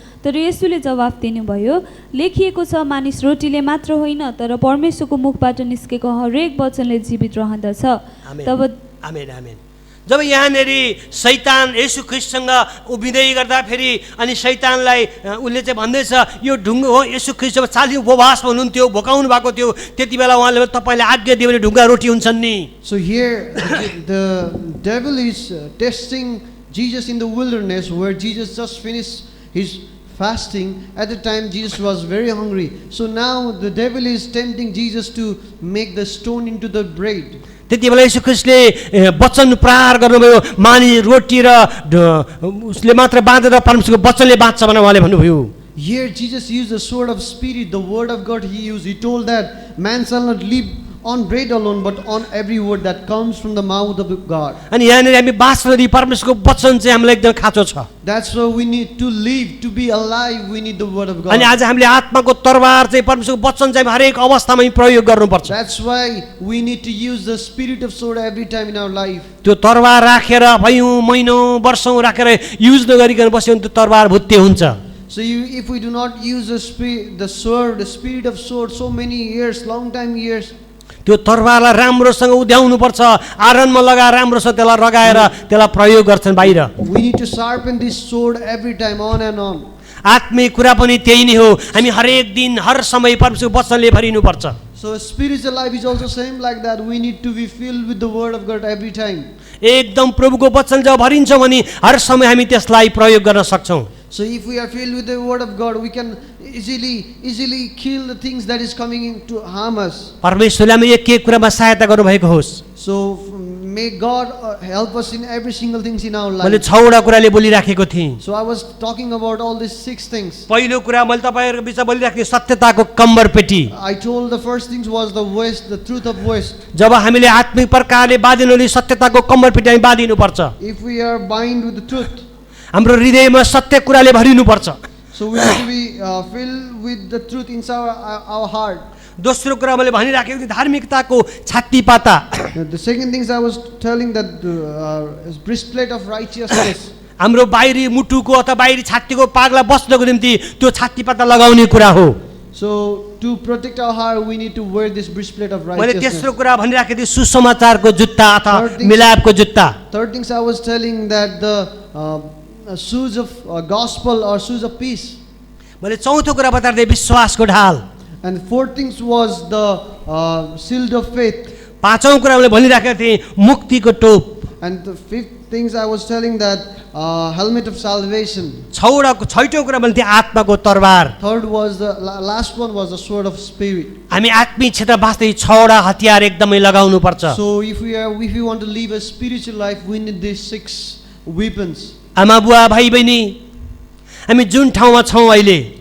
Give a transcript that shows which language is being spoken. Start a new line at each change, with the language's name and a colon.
Nepali: तर येशूले जवाफ दिनुभयो, लेखिएको छ, मानिस रोटीले मात्र होइन तर परमेश्वरको मुखबाट निस्केको हरेक वचनले जीवित रहँदछ। तब आमेन आमेन। जब यहाँनेरि शैतान येशू ख्रीष्टसँग उभिँदै गर्दा फेरि अनि शैतानलाई उसले चाहिँ भन्दैछ यो ढुङ्गा हो, येशू ख्रीष्ट 40 उपवास हुनुहुन्थ्यो, भोकाउनु भएको थियो, त्यति बेला उहाँले तपाईँले आज्ञा दियो भने ढुङ्गा रोटी हुन्छन् नि।
English: so here the devil is testing Jesus in the wilderness where Jesus just finished his fasting. At the time Jesus was very hungry. So now the devil is tempting Jesus to make the stone into the bread.
Nepali: त्यति बेला येशू ख्रीष्टले वचन प्रहार गर्नुभयो, मानि रोटी र उसले मात्र बाँधेर परमेश्वरको वचनले बाँच्छ भनेर उहाँले भन्नुभयो।
English: Here Jesus used the sword of spirit, the word of God he used. He told that man shall not live on bread alone but on every word that comes from the mouth of God.
Nepali: अनि यहाँनिर हामी बाँच्नरी परमेश्वरको वचन चाहिँ हामीलाई एकदम खाँचो छ।
English: That's why we need to live, to be alive, we need the word of God.
Nepali: अनि आज हामीले आत्माको तरवार चाहिँ परमेश्वरको वचन चाहिँ हरेक अवस्थामा प्रयोग गर्नुपर्छ।
English: That's why we need to use the spirit of sword every time in our life.
Nepali: त्यो तरवार राखेर भयौँ महिनौँ वर्षौँ राखेर युज नगरिकन बस्यो भने त्यो तरवार भुत्ते हुन्छ।
English: So if we do not use the sword, the spirit of sword, so many years, long time years,
Nepali: त्यो तरवारलाई राम्रोसँग उध्याउनु पर्छ, आरनमा लगाएर राम्रोसँग त्यसलाई रगाएर त्यसलाई प्रयोग गर्छन् बाहिर।
English: we need to sharpen this sword every time, on and on.
Nepali: आत्मिक कुरा पनि त्यही नै हो, हामी हरेक दिन हर समय परमेश्वरको वचनले भरिनुपर्छ।
English: So spiritual life is also same like that. We need to be filled with the word of God every time.
Nepali: एकदम प्रभुको वचन जब भरिन्छ भने हर समय हामी त्यसलाई प्रयोग गर्न सक्छौँ।
English: So if we are filled with the word of God, we can easily kill the things that is coming in to harm us.
Nepali: परमेश्वरले हामी एक कुरामा सहायता गर्नुभएको होस्।
English: So may God help us in every single things in our
Nepali: मैले
English: life.
Nepali: 6 वटा कुराले बोलिराखेको थिएँ।
English: So I was talking about all these 6 things.
Nepali: पहिलो कुरा मैले तपाईँहरूको बिचमा बोलिराखेको सत्यताको कम्बर पेटी।
English: I told the first things was the West, the truth of West.
Nepali: जब हामीले आत्मिक प्रकारले बाँधिनुले सत्यताको कम्बर पेटी हामी बाँधिनुपर्छ।
English: If we are bind with the truth,
Nepali: हाम्रो हृदयमा सत्य कुराले भरिनुपर्छ।
English: So we need to be filled with the truth inside our heart.
Nepali: दोस्रो कुरा मैले भनिराखेको थिएँ धार्मिकताको छाती पाता।
English: The second things I was telling that is breastplate of righteousness.
Nepali: हाम्रो बाहिरी मुटुको अथवा बाहिरी छातीको पागलाई बस्नको निम्ति त्यो छाती पाता लगाउने कुरा हो।
English: So to protect our heart, we need to wear this breastplate of
Nepali: मैले
English: righteousness.
Nepali: तेस्रो कुरा भनिराखेको थिएँ सुसमाचारको जुत्ता अथवा
English: Third thing-
Nepali: मिलापको जुत्ता।
English: Third things I was telling that the shoes of gospel or shoes of peace.
Nepali: मैले चौथो कुरा बताइदिएँ विश्वासको ढाल।
English: And fourth things was the shield of faith.
Nepali: पाँचौँ कुरा मैले भनिराखेको थिएँ मुक्तिको टोप।
English: And the fifth things I was telling that helmet of salvation.
Nepali: छैटौँ कुरा मैले थिएँ आत्माको तरबार।
English: Third was the last one was the sword of spirit.
Nepali: हामी आत्मिक क्षेत्र बाँच्दै छवटा हतियार एकदमै लगाउनु पर्छ।
English: So if we want to live a spiritual life, we need these 6 weapons.
Nepali: आमा बुवा भाइ बहिनी हामी जुन ठाउँमा छौँ अहिले